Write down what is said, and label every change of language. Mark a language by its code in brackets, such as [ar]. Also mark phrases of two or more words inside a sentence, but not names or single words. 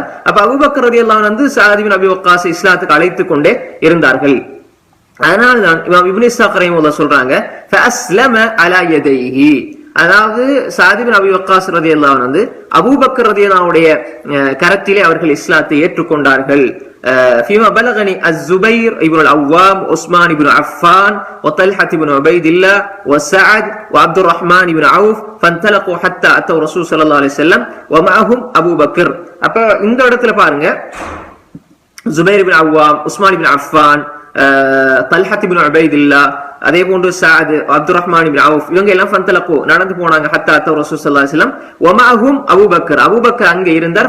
[ta] அப்ப அபூபக்கர் [ar] رضي الله عنه [ta] சஅத் இப்னு அபி வக்காஸ் இஸ்லாத்துக்கு அழைத்து கொண்டே இருந்தார்கள். அதனால்தான் இமாம் இப்னு இஸ்ஹாக் ரஹிமஹுல்லாஹ் சொல்றாங்க, [ar] فأسلم على يديه, [ta] அதாவது சஅத் இப்னு அபி வக்காஸ் [ar] رضي الله عنه [ta] வந்து அபூபக்கர் ரலியல்லாஹுடைய கரத்திலே அவர்கள் இஸ்லாத்தை ஏற்றுக்கொண்டார்கள். [ar] فيما بلغني الزبير ابن العوام عثمان بن عفان وطلحة بن عبيد الله وسعد وعبد الرحمن بن عوف فانطلقوا حتى اتوا رسول صلى الله عليه وسلم ومعهم ابو بكر. [ta] அப்ப இந்த இடத்துல பாருங்க, ஜுபைர் இப்னு அவ்வாம், உஸ்மான் இப்னு அஃபான், தல்ஹத் இப்னு உபைதில்லா, அதே போன்று சஅத், அப்துர் ரஹ்மான் இப்னு அவுஃப், இவங்க எல்லாம் ஃபந்தலகு நடந்து போனாங்க. [ar] حتى أتوا رسول صلى الله عليه وسلم ومعهم أبو بكر, அபூபக்கர் [ta] அங்கே இருந்தார்.